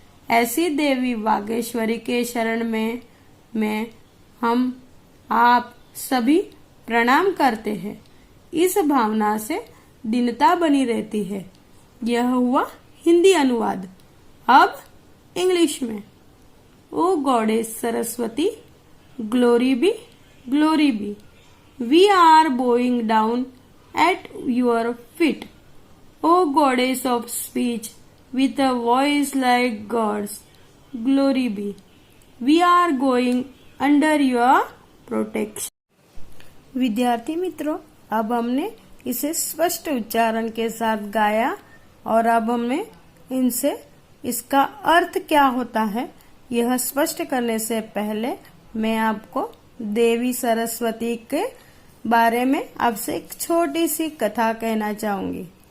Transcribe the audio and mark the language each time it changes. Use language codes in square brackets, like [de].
[hi] ऐसी देवी वागेश्वरी के शरण में हम आप सभी प्रणाम करते हैं। इस भावना से दीनता बनी रहती है। यह हुआ हिंदी अनुवाद। अब इंग्लिश में। [en] O goddess Saraswati, glory be, glory be. We are bowing down at your feet, O goddess of speech, with a voice like God's, glory be. We are going under your protection. [hi] विद्यार्थी मित्रों, अब हमने इसे स्पष्ट उच्चारण के साथ गाया और अब हमें इनसे इसका अर्थ क्या होता है यह स्पष्ट करने से पहले मैं आपको देवी सरस्वती के बारे में आपसे एक छोटी सी कथा कहना चाहूंगी।